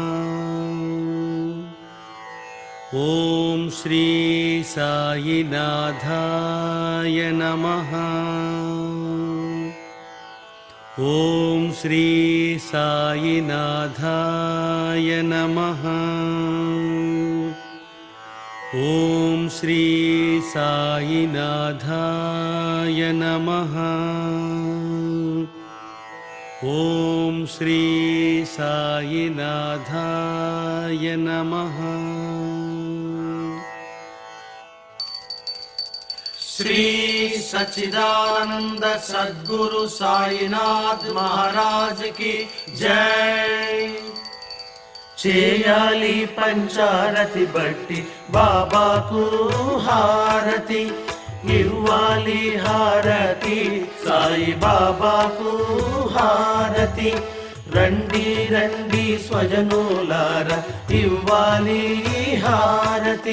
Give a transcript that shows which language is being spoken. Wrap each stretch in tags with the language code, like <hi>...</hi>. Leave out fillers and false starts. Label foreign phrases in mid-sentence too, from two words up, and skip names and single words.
<sa>ओम श्री साईनाथाय नमः। ओम श्री साईनाथाय नमः। ఓం శ్రీ సాయినాథాయ నమః. ఓం శ్రీ సాయినాథాయ నమః.</sa> <hi>श्री सच्चिदानंद सद्गुरु साईनाथ महाराज की जय.</hi> <te>చేయాలి పంచారతి బట్టి బాబాకు హారతి, ఇవ్వాలి హారతి సాయి బాబాకు హారతి. రండి రండి స్వజనులార ఇవ్వాలి హారతి.</te>